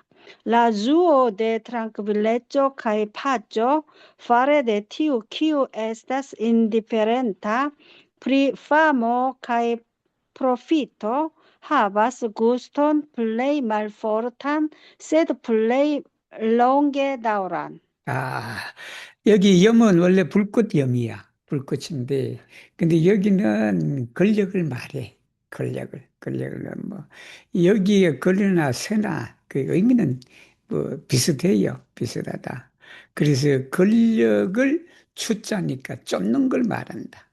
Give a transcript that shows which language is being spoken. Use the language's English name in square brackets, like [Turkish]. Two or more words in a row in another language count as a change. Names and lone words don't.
[Esperanto] La ĝuo de trankvileco kaj paĉo fare de tiu, kiu estas indiferenta pri famo kaj profito, havas guston plej malfortan, sed plej longe daŭran. [Korean] 여기 염은 원래 불꽃염이야. 불꽃인데, 근데 여기는 권력을 말해. 권력을 뭐, 여기에 걸으나 서나 그 의미는 뭐 비슷해요. 비슷하다. 그래서 권력을 추자니까 쫓는 걸 말한다.